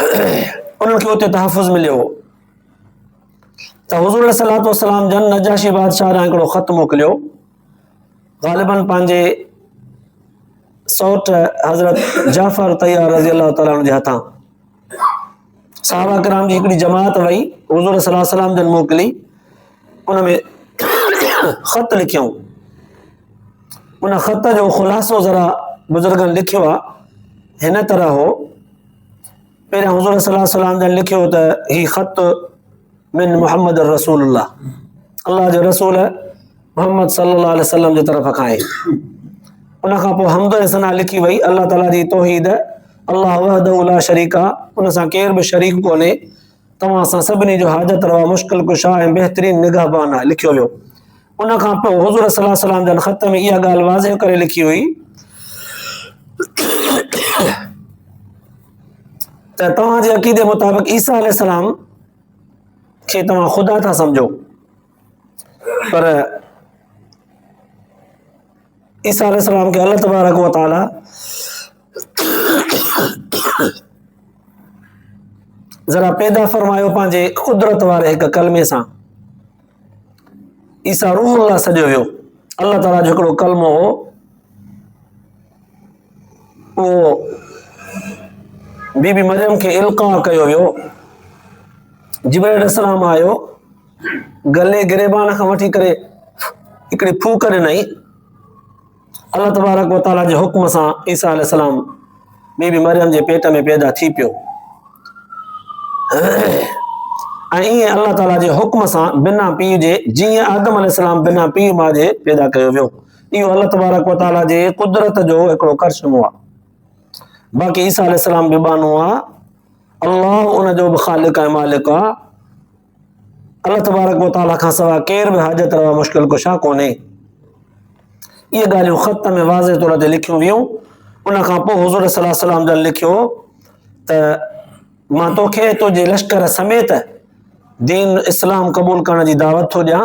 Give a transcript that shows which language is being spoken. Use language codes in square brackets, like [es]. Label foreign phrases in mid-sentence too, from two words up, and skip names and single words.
[sd] उन्हनि खे उते तहफ़ुज़ मिलियो त हुज़ूर [ar] صلى الله عليه وسلم [sd] जन नजाशी बादशाह ॾांहुं हिकिड़ो ख़त मोकिलियो, ग़ालिबन पंहिंजे सौट हज़रत जाफ़र तैयार [ar] رضي الله تعالى [sd] जे हथां सहाबा किराम जी हिकिड़ी जमात वई, हुज़ूर [ar] صلى الله عليه وسلم [sd] जन मोकिली, उन में ख़त लिखियऊं। उन ख़त जो ख़ुलासो ज़रा बुज़ुर्गनि लिखियो आहे, हिन तरह हो। पहिरियां हुज़ूर [ar] صلى الله عليه وسلم [sd] जन लिखियो त ही ख़त [ar] من محمد رسول الله, [sd] अल्लाह जो रसूल मोहम्मद [ar] صلى الله عليه وسلم [sd] जे तरफ़ खां आहे। उन खां पोइ हम्द ऐं सना लिखी वई, अल्लाह ताला जी तौहीद, [ar] الله وحده لا شريك, [sd] उन सां केर बि शरीक कोन्हे, तव्हां सां सभिनी जो हाजत रवा, मुश्किल कुशा ऐं बहितरीन निगाहबान आहे, लिखियो वियो। उन खां पोइ हुज़ूर [ar] صلى الله عليه وسلم [sd] जन ख़त में इहा ॻाल्हि वाज़िह करे लिखी हुई त तव्हांजे अक़ीदे मुताबिक़ ईसा अलैहिस्सलाम खे तव्हां ख़ुदा था सम्झो, पर ईसा अलैहिस्सलाम खे [ar] الله تبارك وتعالى [sd] ज़रा पैदा फरमायो पंहिंजे कुदरत वारे हिकु कलमे सां। ईसा रूहुल्लाह सॾियो वियो, अल्लाह ताला जो हिकिड़ो कलमो हो, उहो बीबी मरियम खे इल्का कयो वियो। जिब्राइल अलैहिस्सलाम आयो, गले गिरेबान खां वठी करे हिकिड़ी फूक ॾिनई, [ar] الله تبارك وتعالى [sd] जे हुक्म सां ईसा अलैहिस्सलाम बीबी मरियम जे पेट में पैदा थी पियो। ऐं ईअं अल्लाह ताला जे हुक्म सां बिना पीउ जे, जीअं आदम अलैहिस्सलाम बिना पीउ माउ जे पैदा कयो वियो। इहो [ar] الله تبارك وتعالى [sd] जे कुदरत जो हिकिड़ो करिश्मो आहे। बाक़ी ईसा अलैहिस्सलाम बि बानो आहे, अल्लाह उन जो बि ख़ालिक ऐं मालिक आहे। [ar] الله تبارك وتعالى [sd] खां सवाइ केर बि हाजत रवा, मुश्किल कुशा कोन्हे। इहे ॻाल्हियूं ख़त में वाज़े तौर ते लिखियूं वियूं। उन खां पोइ हुज़ूर [ar] صلى الله عليه وسلم [sd] जन लिखियो त मां तोखे तुंहिंजे लश्कर समेत दीन इस्लाम क़बूल करण जी दावत थो ॾियां।